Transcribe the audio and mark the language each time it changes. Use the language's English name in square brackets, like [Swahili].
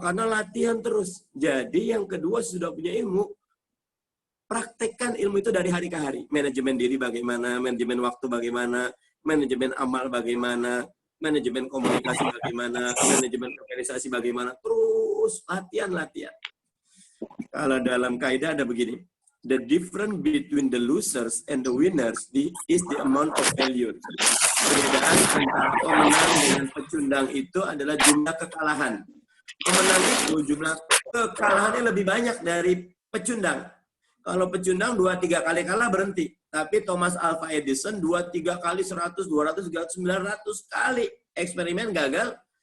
[Indonesian] Karena latihan terus. Jadi yang kedua sudah punya ilmu, praktekkan ilmu itu dari hari ke hari. Manajemen diri bagaimana, manajemen waktu bagaimana, manajemen amal bagaimana, manajemen komunikasi bagaimana, manajemen organisasi bagaimana. Terus latihan. Kalau dalam kaidah ada begini, [English] the difference between the losers and the winners is the amount of failure. [Indonesian] Perbedaan antara pemenang dengan pecundang itu adalah jumlah kekalahan. Pemenang itu jumlah kekalahannya lebih banyak dari pecundang. Kalau pecundang 2-3 kali kalah berhenti. Tapi Thomas Alva Edison 2-3 kali 100, 200, 300, 900 kali eksperimen gagal.